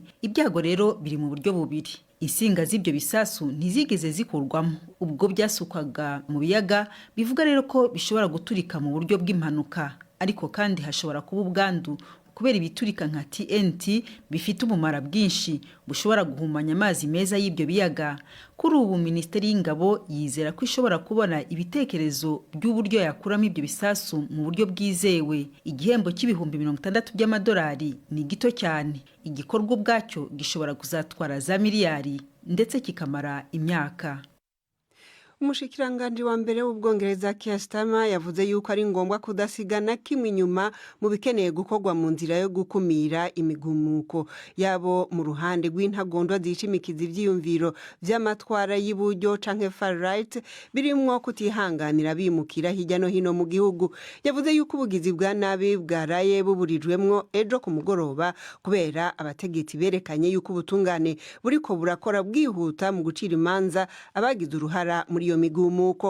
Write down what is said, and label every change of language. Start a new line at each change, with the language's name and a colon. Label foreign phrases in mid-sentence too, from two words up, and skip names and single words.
Kinyarwanda: Ibyago rero biri mu buryo bubiri. Insinga z'ibyo bisasu ntizigeze zikurwamo ubwo byasukwaga mu biyaga, bivuga rero ko bishobora guturika mu buryo bw'impanuka, ariko kandi hashobora kuba ubwandu kubera ibiturika nka TNT bifite umumara bwinshi bushobora guhumanya amazi meza y'ibyo biyaga. Kuri ubu Minisiteri y'Ingabo yizera ko ishobora kubona ibitekerezo by'uburyo yakuramo ibyo bisasu mu buryo bwizewe. Igihembo cy'ibihumbi 60 by'amadolari ni gito cyane. Igikorwa ubwacyo gishobora kuzatwara za miliyari ndetse kikamara imyaka.
Rundi: Umushikiranganje wa mbere w'Ubwongereza Keir Starmer yavuze yuko ari ngombwa kudasigana kimwe inyuma mu bikeneye gukorwa mu nzira yo gukumira imigumuko yabo mu ruhande rw'intagondwa zicimikiza ivyiyumviro vy'amatwara y'uburyo canke
English: far right
Rundi: birimwo kutihanganira bimukira hirya no hino mu gihugu. Yavuze yuko ubugizi bwa nabi bwaraye buburijwemwo ejo ku mugoroba kubera abategetsi berekanye yuko ubutungane buriko burakora bwihuta mu gucira imanza abagize uruhara muri iyo migumuko.